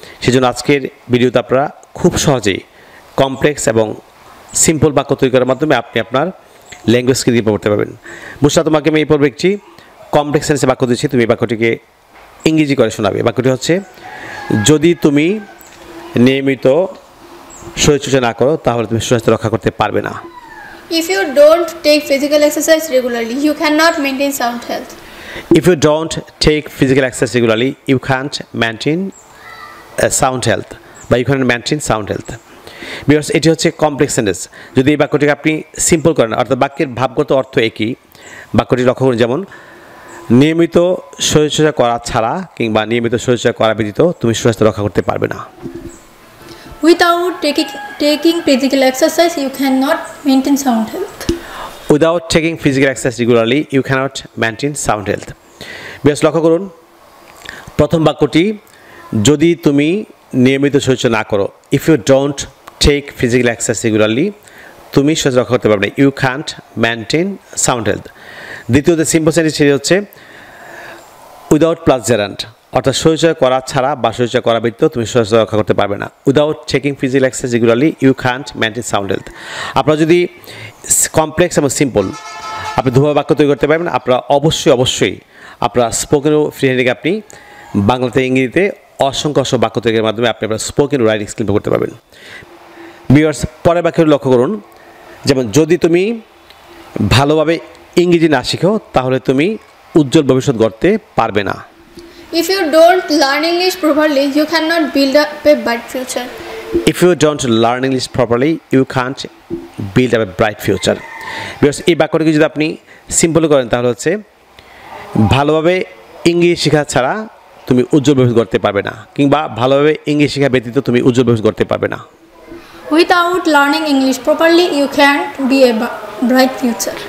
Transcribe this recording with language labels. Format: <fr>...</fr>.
<bn>সেজন্য আজকের ভিডিওতে আপনারা খুব সহজেই কমপ্লেক্স এবং সিম্পল বাক্য তৈরি করার মাধ্যমে আপনি আপনার ল্যাঙ্গুয়েজ স্কিল ইমপ্রুভ করতে পারবেন। বুঝলা, তোমাকে আমি এই পর্বে একটি কমপ্লেক্স সেন্টেন্সে বাক্য দিচ্ছি, তুমি এই বাক্যটিকে ইংরেজি করে শোনাবে। বাক্যটি হচ্ছে, যদি তুমি নিয়মিত শরীরচর্চা না করো তাহলে তুমি সুস্বাস্থ্য রক্ষা করতে পারবে না।</bn> <en>If you don't take physical exercise regularly, you cannot maintain sound health. If you don't take physical exercise regularly, you can't maintain sound health, বা you can't maintain sound health.</en> <bn>Because এটি হচ্ছে কমপ্লেক্স সেন্টেন্স। যদি এই বাক্যটিকে আপনি simple করেন, অর্থাৎ বাক্যের ভাবগত অর্থ একই, বাক্যটি লক্ষ্য করুন, যেমন নিয়মিত শরীরচর্চা করা ছাড়া কিংবা নিয়মিত শরীরচর্চা করা ব্যতীত তুমি সুস্বাস্থ্য রক্ষা করতে পারবে না।</bn> <en>Without taking physical exercise, you cannot maintain sound health. Without taking physical exercise regularly, you cannot maintain sound health.</en> <bn>বেশ লক্ষ্য করুন, প্রথম বাক্যটি, যদি তুমি নিয়মিত শরীরচর্চা না করো,</bn> <en>if you don't take physical exercise regularly,</en> <bn>তুমি শরীর রক্ষা করতে পারবে না,</bn> <en>You can't maintain sound health.</en> <bn>দ্বিতীয়ত সিম্পল সেন্টেন্স সেটি হচ্ছে</bn> <en>without plus gerund,</en> <bn>অর্থাৎ শরীরচর্চা করা ছাড়া বা শরীরচর্চা করা ব্যতীত তুমি শরীর রক্ষা করতে পারবে না।</bn> <en>Without taking physical exercise regularly, you can't maintain sound health.</en> <bn>আপনারা যদি কমপ্লেক্স এবং সিম্পল আপনি দুভাবে বাক্য তৈরি করতে পারবেন, আপনারা অবশ্যই আপনার স্পোকেন ও ফ্রি হ্যান্ডিংয়ে আপনি বাংলাতে ইংরেজিতে অসংখ্য বাক্য তৈরির মাধ্যমে আপনি আপনার স্পোকেন ও রাইটিং স্কিল করতে পারবেন। ভিউয়ার্স, পরের বাক্যটি লক্ষ্য করুন, যেমন যদি তুমি ভালোভাবে ইংরেজি না শিখো তাহলে তুমি উজ্জ্বল ভবিষ্যৎ গড়তে পারবে না।</bn> <en>If you don't learn English properly, you cannot build up a bright future. If you don't learn English properly, you can't build up a bright future.</en> <bn>Because এই বাক্যটিকে যদি আপনি সিম্পল করেন তাহলে হচ্ছে, ভালোভাবে ইংরেজি শেখা ছাড়া তুমি উজ্জ্বল ভবিষ্যৎ গড়তে পারবে না, কিংবা ভালোভাবে ইংরেজি শেখা ব্যতীত তুমি উজ্জ্বল ভবিষ্যৎ গড়তে পারবে না।</bn> <en>Without learning English properly, you can't be a bright future.</en>